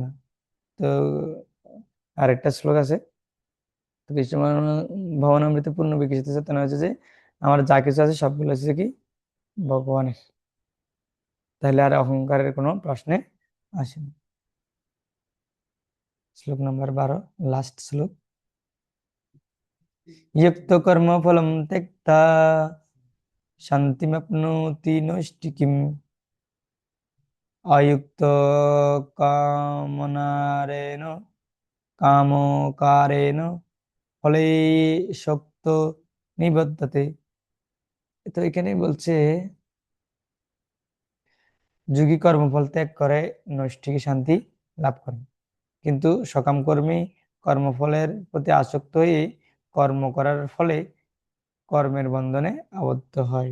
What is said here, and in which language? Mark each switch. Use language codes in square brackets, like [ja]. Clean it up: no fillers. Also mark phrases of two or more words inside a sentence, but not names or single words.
[bn] তো আরেকটা শ্লোক আছে, তো কৃষ্ণ ভবনামৃতের পূর্ণ বিকশিত চেতনা হচ্ছে যে আমার যা কিছু আছে সবগুলো হচ্ছে কি ভগবানের। তাহলে আর অহংকারের কোনো প্রশ্নে আসে না। শ্লোক নম্বর 12, লাস্ট শ্লোক। [sa] युक्त कर्म फलम त्यक्ता शांतिमप्नोति नैष्ठिकीम् अयुक्त कामनारेण কামকারেণ ফলে শক্ত নিবদ্ধতে। [bn] তো এখানে বলছে যোগী কর্মফল ত্যাগ করে নৈষ্ঠিক শান্তি লাভ করে, কিন্তু সকাম কর্মী কর্মফলের প্রতি আসক্ত হয়ে কর্ম করার ফলে কর্মের বন্ধনে আবদ্ধ হয়।